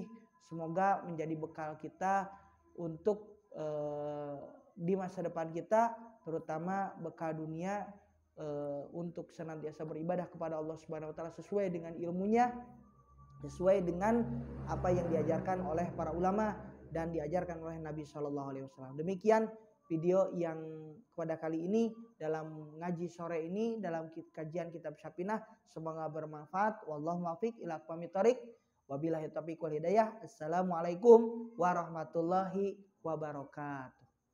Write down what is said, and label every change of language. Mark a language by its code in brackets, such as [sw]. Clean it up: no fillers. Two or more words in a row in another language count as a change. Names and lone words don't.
[id] Semoga menjadi bekal kita untuk di masa depan kita, terutama bekal dunia, untuk senantiasa beribadah kepada Allah [ar] سبحانه وتعالى [id] sesuai dengan ilmunya, sesuai dengan apa yang diajarkan oleh para ulama dan diajarkan oleh Nabi [ar] صلى الله عليه وسلم. [id] Demikian video yang pada kali ini dalam ngaji sore ini dalam kajian kitab Syapinah. Semoga bermanfaat. [ar] والله الموفق إلى أقوم الطريق. وبالله التوفيق والهداية. السلام عليكم ورحمة الله وبركاته.